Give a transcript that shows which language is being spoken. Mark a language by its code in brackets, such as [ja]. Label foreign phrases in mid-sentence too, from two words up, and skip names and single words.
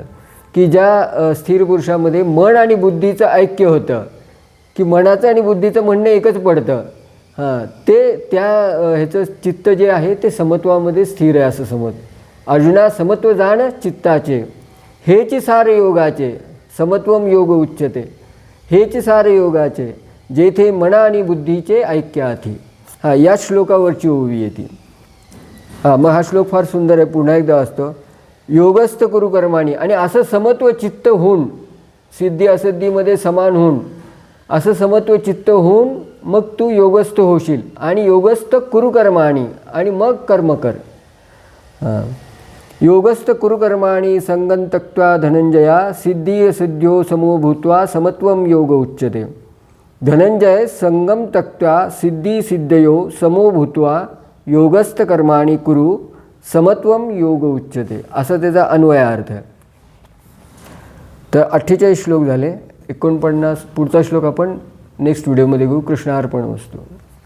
[mr] की ज्या स्थिर पुरुषामध्ये मन आणि बुद्धीचं ऐक्य होतं, की मनाचं आणि बुद्धीचं म्हणणं एकच पडतं, ते त्या ह्याचं चित्त जे आहे ते समत्वामध्ये स्थिर आहे असं समज. अर्जुना समत्व जाण चित्ताचे, हेच सार योगाचे, [sa] समत्वम योग उच्यते, [mr] हेच सार योगाचे, जेथे मन आणि बुद्धीचे ऐक्य आती. या श्लोकावरची ओवी येते. मग हा श्लोक फार सुंदर आहे. पुन्हा एकदा असतो, [sa] योगस्थ कुरु कर्माणी. [mr] आणि असं समत्व चित्त होऊन, सिद्धी असिद्धीमध्ये समान होऊन, असं समत्व चित्त होऊन मग तू योगस्थ होशील. [sa] आणि योगस्थ कुरु कर्माणी, [mr] आणि मग कर्म कर. [sa] योगस्थ कुरु कर्माणी संगं त्यक्त्वा धनंजया, सिद्धी असिद्ध्यो समो भूत्वा समत्वम योग उच्यते. धनंजय संगम त्यक्त्वा सिद्धी सिद्धयो समो भूत्वा योगस्थ कर्माणी कुरु समत्वम योग उच्यते, [mr] असा त्याचा अन्वयार्थ आहे. तर 48 श्लोक झाले. 49 पुढचा श्लोक आपण नेक्स्ट व्हिडिओमध्ये घेऊ. कृष्णार्पण वस्तू.